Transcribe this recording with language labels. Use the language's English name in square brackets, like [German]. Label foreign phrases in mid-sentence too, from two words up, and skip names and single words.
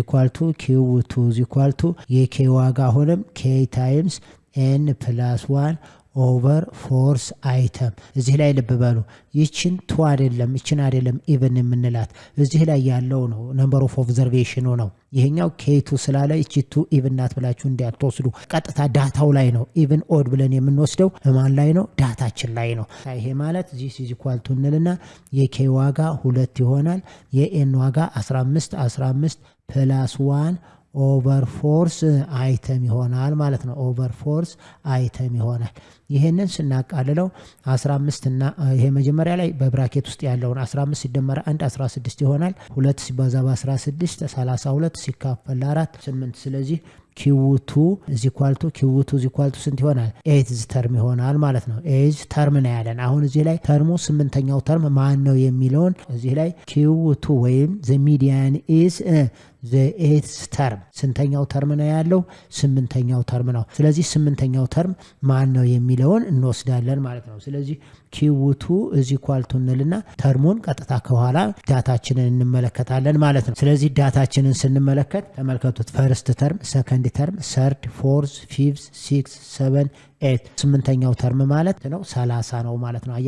[Amharic] = የk ዋጋ አሁንም k ታይምስ n + 1 [English] over fourth item። [Amharic] እዚህ ላይ ልብ በሉ ይችን ቱ አይደለም ይችን አይደለም ኢቭን የምንላት እዚህ ላይ ያለው ነው [English] number of observation [Amharic] ነው። ይሄኛው k2 ስላለ እቺ ቱ ኢቭን ናት ብላችሁ እንዳትወስዱ። ቀጥታ ዳታው ላይ ነው ኢቭን ኦድ ብለን የምንወስደው ማን ላይ ነው ዳታችን ላይ ነው። ይሄ ማለት [English] this is equal to [Amharic] እንልና የk ዋጋ 2 ይሆናል የn ዋጋ 15 + 1 [English] over fourth item [Amharic] ይሆናል ማለት ነው። [English] over fourth item [Amharic] ይሆናል። ይሄንን ስናቃልለው 15 እና ይሄ መጀመሪያ ላይ በብራኬት ውስጥ ያለውን 15 ሲደመር 1 16 ይሆናል። 2 ሲባዛ በ16 32 ሲካፈል 4 8። ስለዚህ q2 = ስንት ይሆናል 8 ተርም ይሆናል ማለት ነው። 8 ተርም ነው ያለን። አሁን እዚህ ላይ ተርሙ 8ኛው ተርም ማን ነው የሚለውን እዚህ ላይ q2 ወይም [English] the median is the 8th term [Amharic] ስንተኛው ተርም ነው ያለው 8ኛው ተርም ነው። ስለዚህ 8ኛው ተርም ማን ነው የሚለውን እንወስዳለን ማለት ነው። ስለዚህ q2 = እንልና ተርሙን ቀጥታ ከኋላ ዳታችንን እንመለከታለን ማለት ነው። ስለዚህ ዳታችንን ስንመለከት ተመልከቱት [English] first term second term third fourth fifth [Amharic] 6 7 8 8ኛው ተርም ማለት ነው 30 ነው ማለት ነው።